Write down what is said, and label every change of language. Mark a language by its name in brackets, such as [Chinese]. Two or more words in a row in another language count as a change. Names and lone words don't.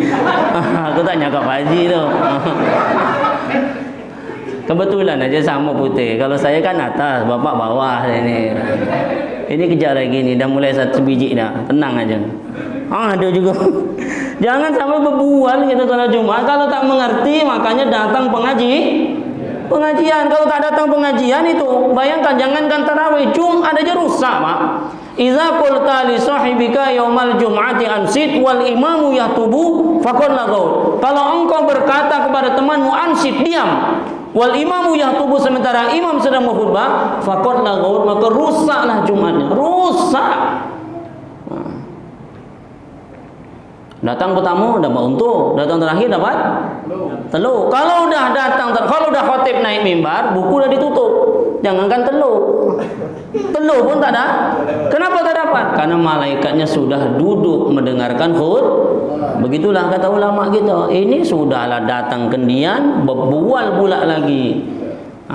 [Malay] Aku tanya kat Pak Haji tu. Kebetulan aja sama putih. Kalau saya kan atas, bapak bawah ini. Ini kejar lagi ni, dah mulai satu biji dah. Tenang aja. Ada juga. Jangan sampai berbual kita solat Jumat. Kalau tak mengerti, makanya datang pengajian. Kalau tak datang pengajian itu, bayangkan jangankan tarawih, Jumat aja rusak, Pak. [Arabic] إذا قلت لصاحبك يوم الجمعة أنصت والإمام يخطب فقد لغوت. [Malay] Kalau engkau berkata kepada temanmu ansit, diam. [Arabic] والإمام يخطب, [Malay] sementara imam sedang berkhutbah, [Arabic] فقد لغوت, [Malay] maka rusaklah Jumatnya. Rusak. Datang pertama dapat untung, datang terakhir dapat telur. Kalau dah khatib naik mimbar, buku dah ditutup. Jangankan telur pun tak ada. Kenapa tak dapat? Karena malaikatnya sudah duduk mendengarkan khutbah. Begitulah kata ulama kita. Ini sudahlah datang kendian, berbual pula lagi.